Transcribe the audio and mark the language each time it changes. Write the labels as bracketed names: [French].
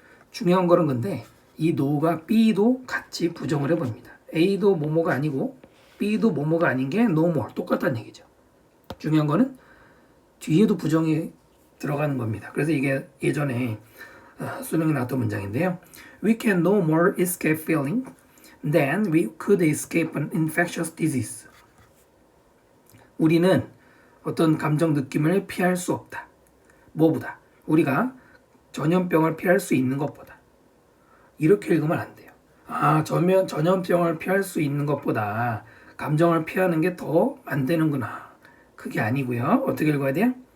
[Korean] 중요한 거는 근데 이 no가 B도 같이 부정을 해봅니다. A도 뭐뭐가 아니고 B도 뭐뭐가 아닌 게 [English] no more [Korean] 똑같다는 얘기죠. 중요한 거는 뒤에도 부정이 들어가는 겁니다. 그래서 이게 예전에 수능에 나왔던 문장인데요. [English] We can no more escape feeling than we could escape an infectious disease. [Korean] 우리는 어떤 감정 느낌을 피할 수 없다. 뭐보다? 우리가 전염병을 피할 수 있는 것보다. 이렇게 읽으면 안 돼요. 전염병을 피할 수 있는 것보다 감정을 피하는 게 더 안 되는구나. 그게 아니고요. 어떻게 읽어야 돼요?